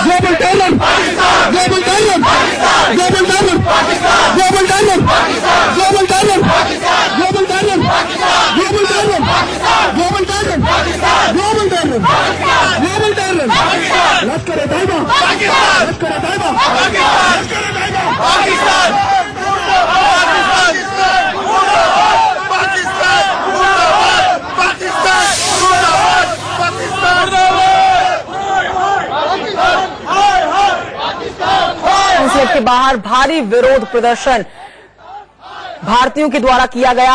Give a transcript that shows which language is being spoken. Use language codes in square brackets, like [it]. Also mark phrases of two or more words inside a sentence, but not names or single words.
[en] Global terror, Pakistan. Global terror, Pakistan. Global terror, Pakistan. Global terror, Pakistan. Global terror, Pakistan. Global terror, Pakistan. Global terror, Pakistan. Global terror, Pakistan. Global terror, Pakistan. Global terror, Pakistan. Lashkar-e-Taiba, Pakistan. Lashkar-e-Taiba, Pakistan. Lashkar-e-Taiba, Pakistan. [hi] कॉन्सुलेट के बाहर भारी विरोध प्रदर्शन भारतीयों के द्वारा किया गया।